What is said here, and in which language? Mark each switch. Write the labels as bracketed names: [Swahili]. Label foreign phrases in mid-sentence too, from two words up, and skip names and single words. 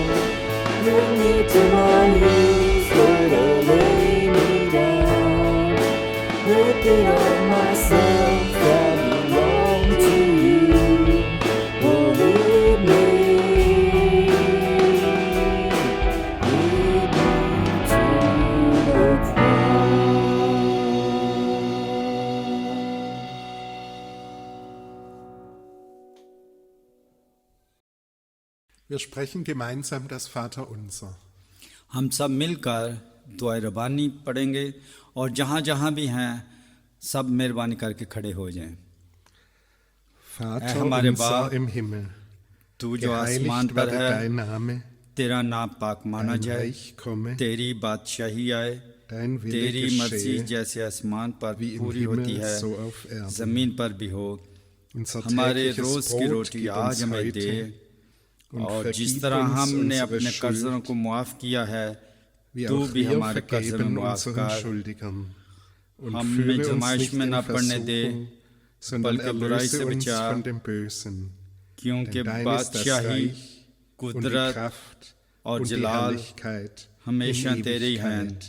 [English] Bring me to my knees, Lord, I lay me down. Rid me of myself, I belong to you. Oh, lead me to the cross. [German] Wir sprechen gemeinsam das Vaterunser. [Hindi] हम सब मिलकर दुआए रबानी पढ़ेंगे और जहाँ जहाँ भी हैं सब मेहरबानी करके खड़े हो जाएं। [German] Vater [Hindi] हमारे [German] unser [Hindi] बाप, [German] im Himmel, [Hindi] तू जो आसमान [German] geheiligt [Hindi] पर [German] werde [Hindi] है, [German] dein Name, [Hindi] तेरा नाम पाक माना [German] dein [Hindi] जाए, [German] Reich komme, [Hindi] तेरी बादशाही आए, [German] dein Wille [Hindi] तेरी मर्जी [German] geschehe, [Hindi] जैसे आसमान पर [German] wie im [Hindi] पूरी होती [German] Himmel [Hindi] है [German] so auf Erden. [Hindi] जमीन पर भी हो। [German] Unser [Hindi] हमारे [German] tägliches [Hindi] रोज की [German] Brot [Hindi] रोटी [German] gib [Hindi] आज [German] uns [Hindi] हमें [German] heute [Hindi] दे [German] und [Hindi] और जिस [German] vergib [Hindi] तरह [German] uns [Hindi] हमने [German] unsere [Hindi] अपने कर्जों [German] Schuld, [Hindi] को मुआफ किया है [German] wie [Hindi] तू [German] auch [Hindi] भी [German] wir [Hindi] हमारे कर्ज में [German] vergeben [Hindi] मुआफ [German] unseren [Hindi] कर। [German] Schuldigern. Und [Hindi] हमें [German] führe uns [Hindi] जमाइश [German] nicht [Hindi] में [German] in [Hindi] न पड़ने दे, [German] Versuchung, sondern [Hindi] बल्कि बुराई [German] erlöse [Hindi] से [German] uns [Hindi] बचा, [German] von dem Bösen. [Hindi] क्योंकि [German] Denn dein ist das [Hindi] बादशाही, [German] Reich und die [Hindi] कुदरत [German] Kraft [Hindi] और [German] und die [Hindi] जलाल [German] Herrlichkeit [Hindi] हमेशा [German] in [Hindi] तेरे ही हैं। [German] Ewigkeit.